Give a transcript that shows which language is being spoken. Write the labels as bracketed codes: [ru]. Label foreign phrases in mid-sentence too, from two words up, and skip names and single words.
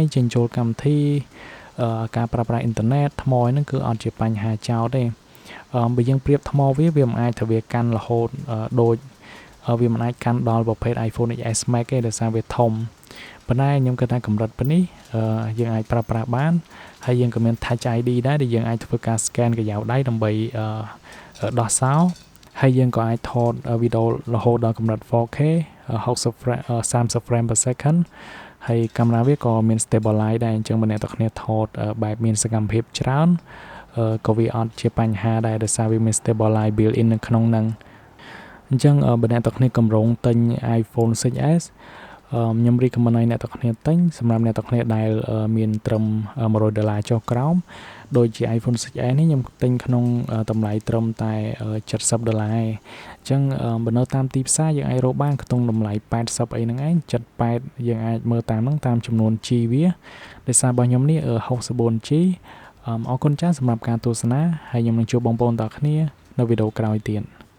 [km] ចេញចូលកម្មវិធីការប្រើប្រាស់អ៊ីនធឺណិតថ្មហ្នឹងគឺអត់ជាបញ្ហាចោលទេបើយើងប្រៀបថ្មវាមិនអាចថាវាកាន់រហូតដូចវាមិនអាចកាន់ដល់ប្រភេទ iPhone XS Max ទេដោយសារវាធំប៉ុន្តែខ្ញុំគិតថាកម្រិតប៉ុណ្នេះយើងអាចប្រើប្រាស់បានហើយយើងក៏មាន Touch ID ដែរដែលយើងអាចធ្វើការ scan កាយ៉ាវដៃដើម្បីដោះសោហើយយើងក៏អាចថតវីដេអូរហូតដល់កម្រិត 4K 30 [en] frame per second [km] ហើយកាមេរ៉ាវាក៏មាន stabilize ដែរអញ្ចឹងបើអ្នកទាំងគ្នាថតបែបមានសកម្មភាពច្រើនក៏វាអត់ជា បញ្ហាដែរដោយសារវាមាន [en] stabilize built in [km] នៅក្នុងហ្នឹងអញ្ចឹងបើអ្នកទាំងគ្នាកម្រងទិញ iPhone 6s ខ្ញុំ recommend ឲ្យអ្នកទាំងគ្នាទិញសម្រាប់អ្នកទាំងគ្នាដែលមានត្រឹម$100ចុះក្រោមដូចជា iPhone 6s នេះខ្ញុំទិញក្នុងតម្លៃត្រឹមតែ$70អញ្ចឹងបើនៅតាមទីផ្សារយើងអាចរកបានក្នុងតម្លៃ80អីហ្នឹងឯង78យើងអាចមើលតាមហ្នឹងតាមចំនួន G វាដោយសាររបស់ខ្ញុំនេះ64G អរគុណច្រើនសម្រាប់ការទស្សនាហើយខ្ញុំនឹងជួបបងប្អូនទាំងគ្នានៅវីដេអូក្រោយទៀត